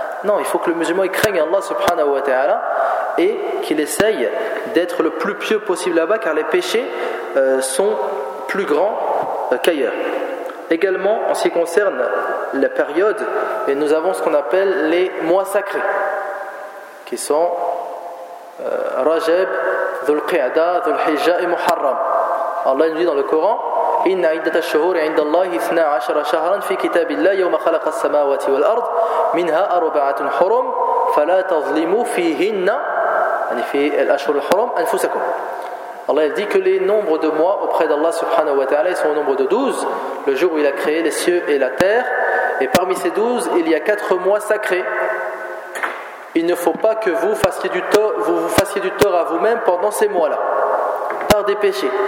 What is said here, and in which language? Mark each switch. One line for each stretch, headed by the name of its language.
French: Non, il faut que le musulman il craigne Allah subhanahu wa ta'ala et qu'il essaye d'être le plus pieux possible là-bas, car les péchés sont plus grands qu'ailleurs. Également, en ce qui concerne la période, et nous avons ce qu'on appelle les mois sacrés, qui sont Rajab, Dhul Qi'da, Dhul Hijja et Muharram. Allah nous dit dans le Coran:
Arabic: إن عدة الشهور عند الله 12 شهرا في كتاب الله يوم خلق السماوات والأرض منها أربعة حرم فلا تظلموا فيهن يعني في الأشهر الحرم أنفسكم.
French: Allah dit que les nombres de mois auprès d'Allah subhanahu wa ta'ala sont au nombre de 12, le jour où il a créé les cieux et la terre, et parmi ces 12 il y a 4 mois sacrés. Il ne faut pas que vous fassiez du tort à vous-même pendant ces mois-là par des péchés.